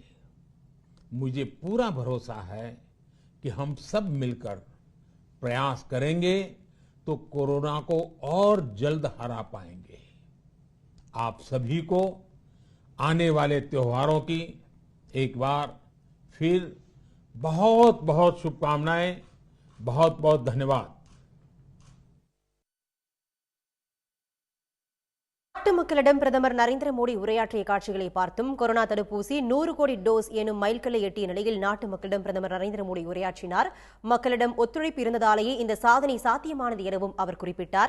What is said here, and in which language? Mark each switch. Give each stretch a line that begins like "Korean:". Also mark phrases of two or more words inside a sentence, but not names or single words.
Hindi: मुझे पूरा भरोसा है कि हम सब मिलकर प्रयास करेंगे तो कोरोना को और जल्द हरा पाएंगे। आप सभी को आने वाले त्योहारों की एक बार फिर बहुत बहुत शुभकामनाएं, बहुत बहुत धन्यवाद।
Tamil: நாட்டு மக்களிடம் பிரதமர் நரேந்திர மோடி உரையாற்றிய காட்சிகளை பார்த்தும் கொரோனா தடுப்பூசி 100 கோடி டோஸ் எனும் மைல்கல்லை எட்டிய நிலையில் நாட்டு மக்களிடம் பிரதமர் நரேந்திர மோடி உரையாற்றினார். மக்களிடம் ஒத்துழைப்பு இருந்ததாலேயே இந்த சாதனை சாத்தியமானது எனவும் அவர் குறிப்பிட்டார்.